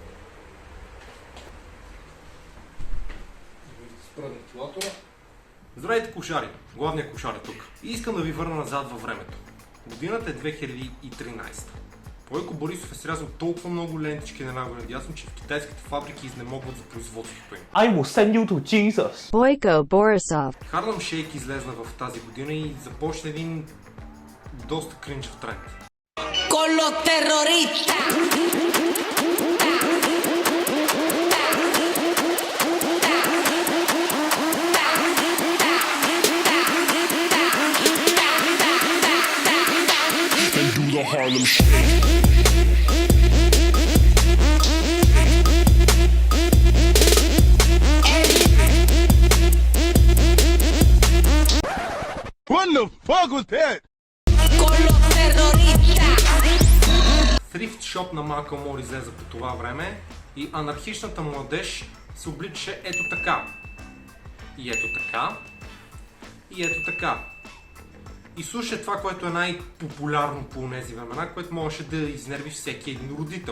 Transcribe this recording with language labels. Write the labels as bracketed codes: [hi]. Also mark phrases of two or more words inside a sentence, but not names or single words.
[bg] Спра вентилатора. Здравейте, кошари! Главният кошар е тук. И искам да ви върна назад във времето. Годината е 2013. Бойко Борисов е срязал толкова много лентички на наго надясно, че в китайските фабрики изнемогват за производството им. [en] I will send you to Jesus. Boyko Borisov. [bg] Harlem Shake излезна в тази година и започна един доста кринчев тренд. [es] Con los terroristas. [en] And do the Harlem Shake. What the fuck was that? [es] Con los terroristas. [bg] Thrift Shop на Macklemore излезе по това време и анархичната младеж се обличаше ето така. И ето така. И ето така. И слушай това, което е най-популярно по тези времена, което можеше да изнерви всеки един родител.